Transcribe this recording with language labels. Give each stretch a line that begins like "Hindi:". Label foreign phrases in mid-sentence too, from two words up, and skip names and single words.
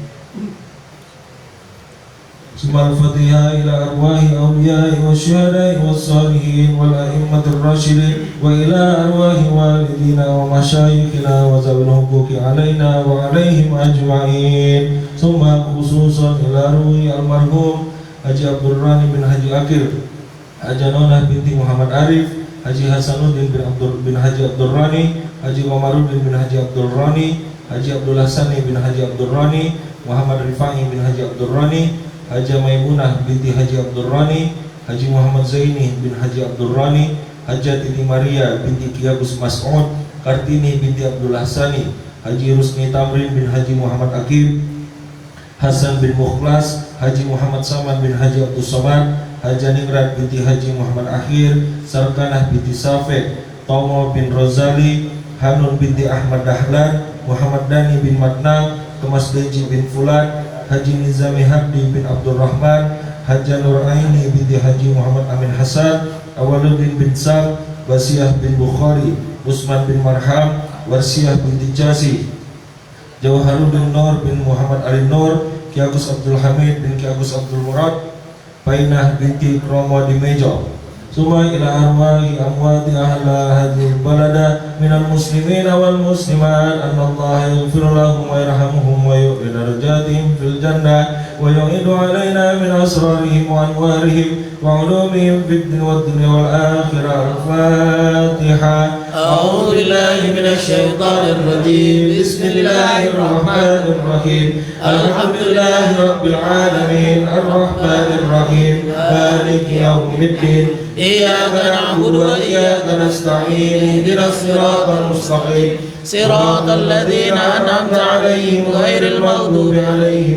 Arabic: ثم الفاتحة إلى أرواح أولياء والشهداء والصالحين والأئمة الراشدين وإلى أرواح والدينا ومشايخنا وذوي الحقوق علينا وعليهم أجمعين. ثم خصوصا إلى روح المرحوم Haji Abdul Rani bin Haji Akil, Haji Nonah binti Muhammad Arif, Haji Hasanuddin bin Haji Abdul Rani, Haji Omaruddin bin Haji Abdul Rani, Haji Abdul Hasani bin Haji Abdul Rani, Muhammad Rifai bin Haji Abdul Rani, Haji Maimunah binti Haji Abdul Rani, Haji Muhammad Zaini bin Haji Abdul Rani, Haji Titi Maria binti Ki Agus Mas'ud, Kartini binti Abdul Hasani, Haji Rusni Tamrin bin Haji Muhammad Akib, Hasan bin Mukhlas, Haji Muhammad Saman bin Haji Abdul Somad, Haji Ningrat binti Haji Muhammad Akhir, Sarkanah binti Safek, Tomo bin Rozali, Hanun binti Ahmad Dahlan, Muhammad Dani bin Madnang, Thomas Deji bin Fulan, Haji Nizami Habdi bin Abdul Rahman, Haji Nur Aini binti Haji Muhammad Amin Hasan, Awaluddin bin Sam, Basiyah bin Bukhari, Usman bin Marham, Warsiyah binti Jasi, Jawharuddin Nur bin Muhammad Ali Nur, Ki Agus Abdul Hamid bin Ki Agus Abdul Murad, Painah binti Kromo di Mejo. ثم إلى أرواح أموات أهل هذه البلدة من المسلمين والمسلمات أن الله يغفر لهم ويرحمهم ويعلي درجاتهم في الجنة ويعيد علينا من أسرارهم وأنوارهم وعلومهم في الدنيا والدنيا والآخرة. Al-Fatiha. أعوذ بالله من الشيطان الرجيم بسم الله الرحمن الرحيم الحمد لله رب العالمين الرحمن الرحيم مالك يوم الدين إياك نعبد وإياك نستعين اهدنا الصراط المستقيم صراط الذين أنعمت عليهم غير المغضوب عليهم